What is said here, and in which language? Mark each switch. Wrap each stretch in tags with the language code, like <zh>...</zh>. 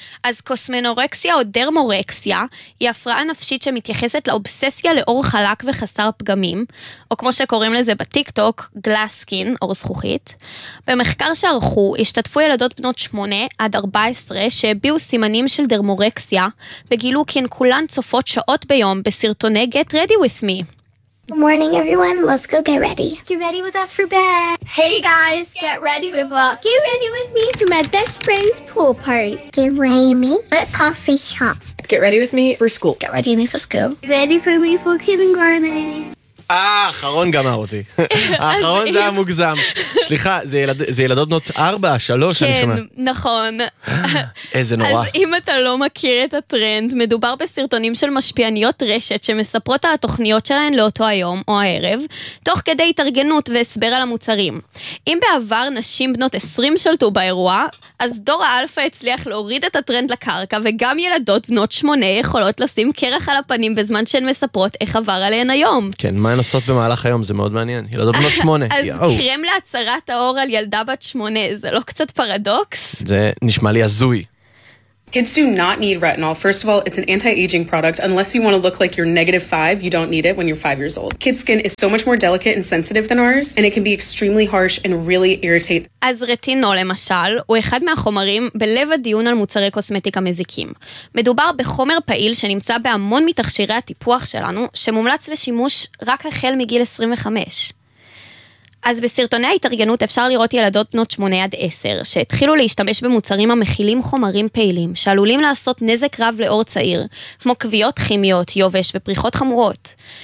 <he>אז קוסמנורקסיה או דרמורקסיה היא הפרעה נפשית שמתייחסת לאובססיה לאור חלק וחסר פגמים, או כמו שקוראים לזה בטיק טוק, גלאס סקין, אור זכוכית. במחקר שערכו, השתתפו ילדות בנות 8 עד 14 שהביאו סימנים של דרמורקסיה, וגילו כי הן כולן צופות שעות ביום בסרטוני Get Ready With Me.</he> <en>Good morning, everyone. Let's go get ready. Get ready with us for bed. Hey, guys. Get ready with us. Get ready with me for my best friend's pool party. Get ready with me at a coffee shop. Get ready with me for school. Get ready with me for school. Get ready for me for kindergarten.</en> <he>האחרון גמר אותי. האחרון זה המוגזם. סליחה, זה ילדות בנות 4-3, אני שומע. כן, נכון. איזה נורא. אז אם אתה לא מכיר את הטרנד, מדובר בסרטונים של משפיעניות רשת שמספרות על התוכניות שלהן לאותו היום או הערב, תוך כדי התארגנות והסבר על המוצרים. אם בעבר נשים בנות 20 שלטו באירוע, אז דור האלפא הצליח להוריד את הטרנד לקרקע, וגם ילדות בנות 8 יכולות לשים קרח על הפנים בזמן שהן מספרות איך עבר עליהן היום. כן, מה הן עושות במהלך היום? זה מאוד מעניין. ילדות בנות 8. אז קרם להצרת האור על ילדה בת 8, זה לא קצת פרדוקס? זה נשמע לי הזוי.</he> <en>Kids do not need retinol. First of all, it's an anti-aging product. Unless you want to look like you're -5, you don't need it when you're 5 years old. Kids' skin is so much more delicate and sensitive than ours, and it can be extremely harsh and really irritate.</en> <he>אז רטינול, למשל, הוא אחד מהחומרים בלב הדיון על מוצרי קוסמטיקה מזיקים. מדובר בחומר פעיל שנמצא בהמון מתכשירי הטיפוח שלנו, שמומלץ לשימוש רק החל מגיל 25. אז בסרטוני ההתארגנות אפשר לראות ילדות בנות 8 עד 10, שהתחילו להשתמש במוצרים המכילים חומרים פעילים, שעלולים לעשות נזק רב לאור צעיר, כמו כוויות כימיות, יובש ופריחות חמורות.</he>